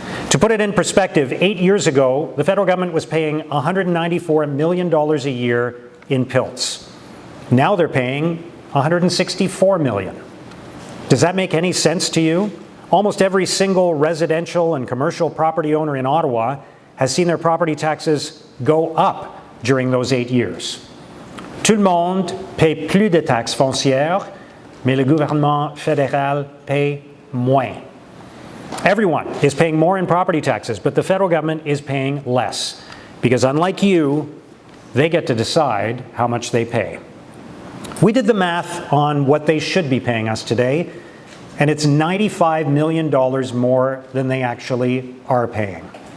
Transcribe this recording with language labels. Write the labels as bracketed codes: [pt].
[en] To put it in perspective, 8 years ago, the federal government was paying $194 million a year in PILTs. Now they're paying $164 million. Does that make any sense to you? Almost every single residential and commercial property owner in Ottawa has seen their property taxes go up during those 8 years. [fr] Tout le monde paie plus de taxes foncières, mais le gouvernement fédéral paie moins. [en] Everyone is paying more in property taxes, but the federal government is paying less, because unlike you, they get to decide how much they pay. We did the math on what they should be paying us today, and it's $95 million more than they actually are paying.